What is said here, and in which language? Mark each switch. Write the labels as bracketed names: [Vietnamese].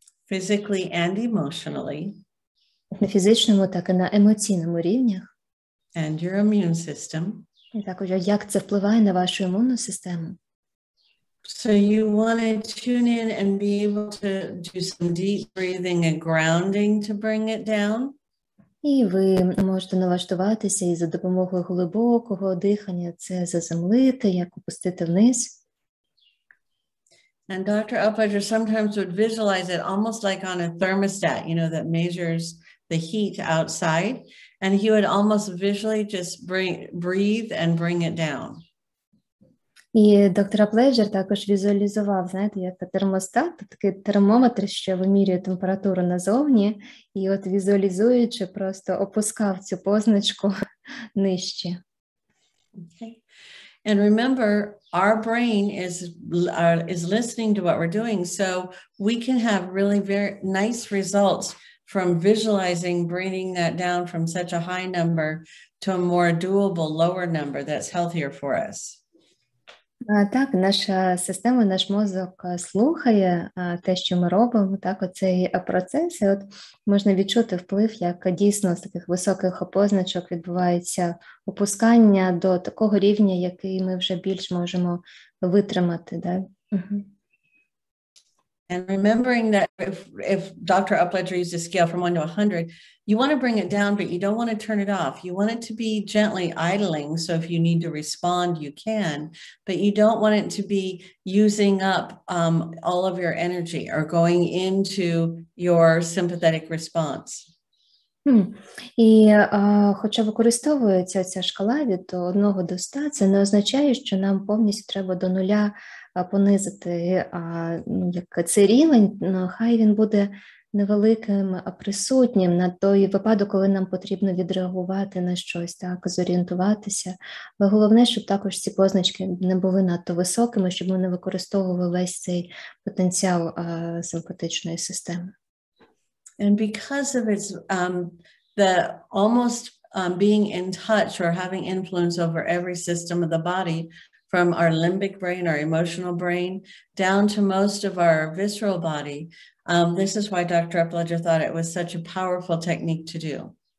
[English] Physically and emotionally. [Ukrainian] На фізичному, так і на емоційному рівнях. [English] And your immune system. [Ukrainian] І також, як це впливає на вашу імунну систему. [English] So you want to tune in and be able to do some deep breathing and grounding to bring it down. [Ukrainian] І ви можете налаштуватися і за допомогою глибокого дихання це заземлити, як опустити вниз. [English] And Dr. Apledzera sometimes would visualize it almost like on a thermostat, that measures the heat outside. And he would almost visually just breathe and bring it down. [Ukrainian] І доктор Апледжер також візуалізував, знаєте, як термостат, такий термометр, що вимірює температуру назовні, і от візуалізуючи, просто опускав цю позначку нижче. [English] Okay. And remember, our brain is listening to what we're doing, so we can have really very nice results from visualizing bringing that down from such a high number to a more doable lower number that's healthier for us. [Ukrainian] Так, наша система, наш мозок слухає те, що ми робимо, так, оцей процес, і от можна відчути вплив, як дійсно з таких високих позначок відбувається опускання до такого рівня, який ми вже більш можемо витримати. Да? [English] And remembering that if Dr. Apledzera used a scale from 1 to 100, you want to bring it down, but you don't want to turn it off. You want it to be gently idling. So if you need to respond, you can, but you don't want it to be using up all of your energy or going into your sympathetic response. [Ukrainian] І хоча використовується ця шкала від 1 до 100, це не означає, що нам повністю треба до 0 понизити як цей рівень, хай він буде невеликим, присутнім на той випадок, коли нам потрібно відреагувати на щось, так, зорієнтуватися. Але головне, щоб також ці позначки не були надто високими, щоб ми не використовували весь цей потенціал симпатичної системи. [English] And because of its the almost being in touch or having influence over every system of the body, from our limbic brain, our emotional brain, down to most of our visceral body, this is why Dr. Apledzera thought it was such a powerful technique to do.